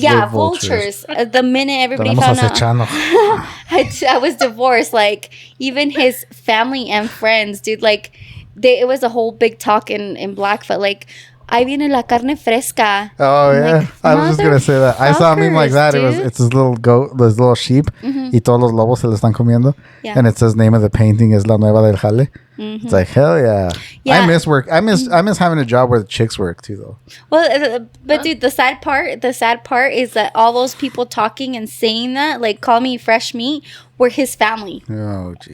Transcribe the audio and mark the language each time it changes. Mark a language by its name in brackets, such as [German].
[English] Yeah, vultures. The minute everybody found out I was divorced, like, even his family and friends, dude, like, it was a whole big talk in Blackfoot, like, [Spanish] ahí viene la carne fresca. [English] Oh, yeah. Like, I was just going to say that. I saw a meme like that. Dude. It's this little goat, this little sheep, [Spanish] y todos los lobos se le están comiendo. [English] Yeah. And it says name of the painting is La Nueva del Jale. It's like, hell yeah. I miss work. I miss having a job where the chicks work too, though. Well, but dude, the sad part is that all those people talking and saying that, like, call me fresh meat, were his family. Oh, Jesus.